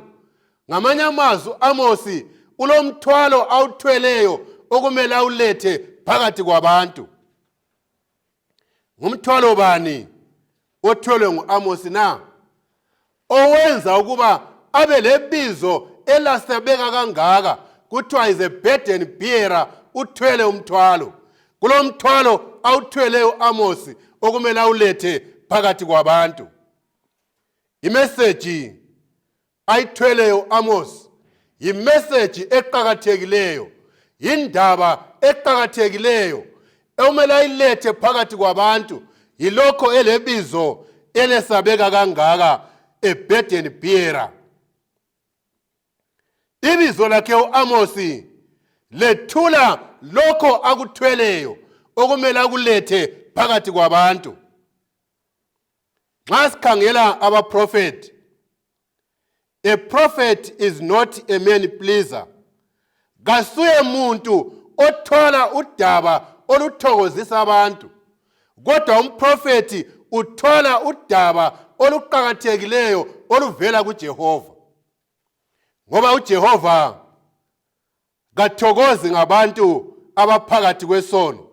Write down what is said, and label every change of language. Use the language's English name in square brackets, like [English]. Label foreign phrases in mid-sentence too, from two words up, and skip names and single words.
[North Ndebele] Ngamanye amazwi u-Amos ulomthwalo awuthweleyo okumele awulethe phakathi kwabantu. Ngumthwalo bani othwelwe ngu-Amos na? Owenza ukuba abe lebizo elasebeka kangaka, kuthiwa [English] is a burden bearer, [North Ndebele] uthwele umthwalo. Kulo mthwalo awuthweleyo u-Amos okumele awulethe phakathi kwabantu. Imeseji ayithweleyo u-Amos yimeseji eqhakathekileyo, indaba eqhakathekileyo okumele ayilethe phakathi kwabantu, yilokho elebizo elesabeka kangaka, [English] a burden bearer. [North Ndebele] Ibizo lakhe u-Amos lethula lokho akuthweleyo okumele akulethe phakathi kwabantu. Nxa sikhangela abaprofeti, [English] a prophet is not a man pleaser. [North Ndebele] Kasuye muntu othola udaba oluthokozisa abantu. Kodwa umprofeti uthola udaba oluqakathekileyo oluvela kuJehova. Ngoba uJehova kathokozi ngabantu abaphakathi kwesono.